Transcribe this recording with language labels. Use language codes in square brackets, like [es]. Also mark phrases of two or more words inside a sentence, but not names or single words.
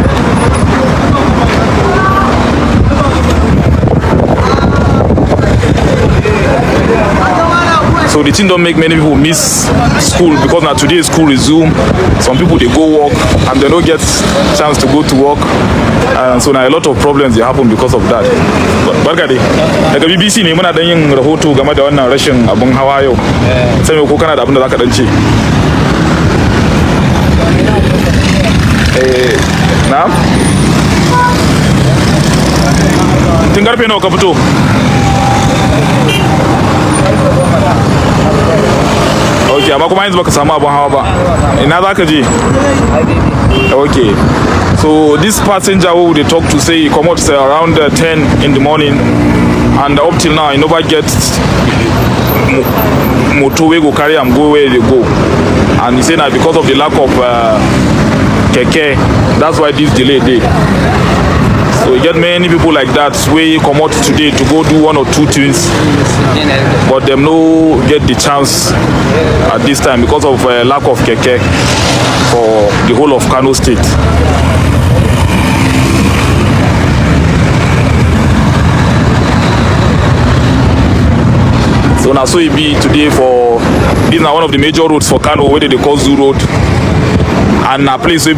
[pcm] So the thing don't make many people miss school because now today school resume. Some people they go work and they don't get chance to go to work. So now a lot of problems they happen because of that. [ha] Barka dai. Daga BBC ne muna dan yin rahoto game da wannan rashin abun hawa yau. Sai me ko kana da abin da zaka dan ce? Na? Tun karfe nawa ka fito? Okay, amma kuma yanzu baka samu abun hawa ba. Ina zaka je? Okay. [pcm] So this passenger who they talk to say he come out around 10 in the morning, and up till now he never get motor wey go carry am go where they go, and he say now because of the lack of Keke, that's why this delay dey. So we get many people like that wey come out today to go do one or two things, but them no get the chance at this time because of lack of Keke for the whole of Kano State. So now so it be today for this is one of the major roads for Kano where they call Zoo Road, and a place where